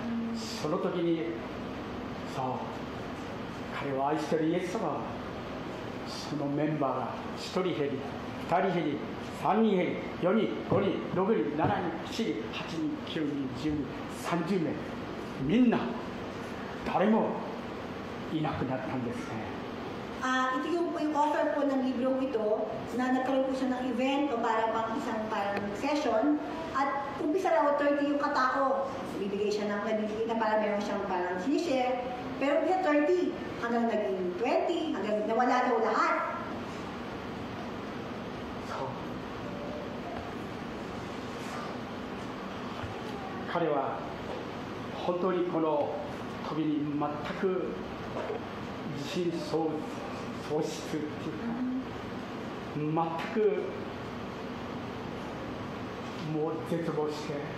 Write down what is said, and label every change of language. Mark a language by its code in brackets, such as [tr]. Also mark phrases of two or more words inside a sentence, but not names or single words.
[ja] その時にそう彼を愛しているイエス様はそのメンバーが1人減り2人減り3人減り4人5人6人7人7人8人9人10人30名みんな誰もいなくなったんですね。 [tl] Ito yung offer po ng librong ito na nagkaroon po siya ng event o parang session at umpisa raw 30 yung katao. Bibigay siya ng na para meron siyang parang sinishare. Pero umpisa 30 hanggang naging 20 hanggang nawala daw lahat. So, [ja] 彼は本当にこの時に全く自信喪失っていうか全くもう絶望して、